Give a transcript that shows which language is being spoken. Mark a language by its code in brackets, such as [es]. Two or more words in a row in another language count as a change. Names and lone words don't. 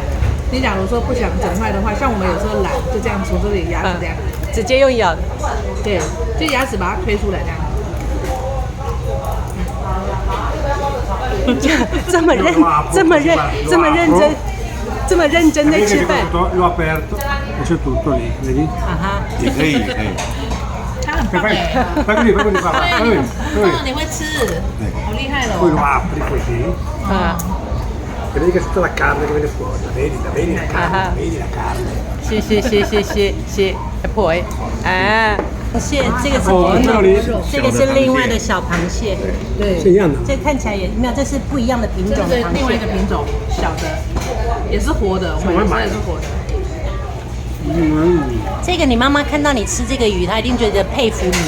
[zh] 你假如说不想整块的话，像我们有时候懒，就这样从这里牙齿这样，直接用咬的。对，就牙齿把它推出来这样。这么认真在吃饭。 [it] L'ho aperto e c'è tutto lì, vedi? 啊哈， [zh] 也可以，也可以。它很棒哎。 [it] Fai così, fai così, papà, fai [zh] 对， [it] così. [zh] 你会吃，好厉害 [it] Poi lo [zh] 了。 [it] apri così, 啊， vedi che tutta la carne che viene fuori, vedi la carne, vedi la carne. [zh] 谢，婆哎，啊，蟹，这个是哦这里这个是另外的小螃蟹，对，是一样的。这看起来也没有，这是不一样的品这种的螃是另外一个蟹。品种，小的，也是活的，我们也是活的。这个你妈妈看到你吃这个鱼，她一定觉得佩服你，